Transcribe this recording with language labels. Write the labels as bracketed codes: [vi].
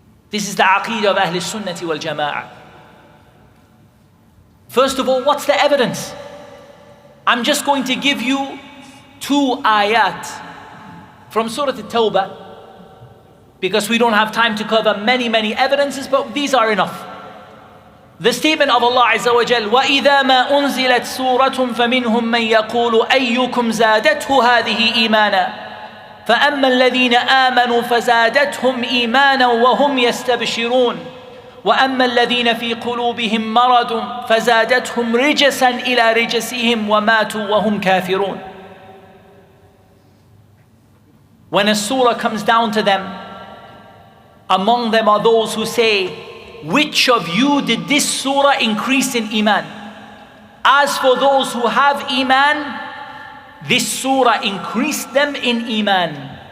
[en] This is the aqeedah of Ahl Sunnati wal Jama'ah. First of all, what's the evidence? I'm just going to give you 2 ayat from Surah At-Tawbah, because we don't have time to cover many evidences, but these are enough. The statement of Allah Azza wa Jal, [ar] وَإِذَا مَا أُنزِلَتْ سُورَةٌ فَمِنْهُمْ مَنْ يَقُولُ أَيُّكُمْ زَادَتْهُ هَذِهِ إِيمَانًا فأما الذين آمنوا فزادتهم إيمانا وهم يستبشرون وأما الذين في قلوبهم مرض فزادتهم رجسا إلى رجسهم وماتوا وهم كافرون. [en] When a surah comes down to them, among them are those who say, which of you did this surah increase in Iman? As for those who have Iman, this surah increased them in Iman.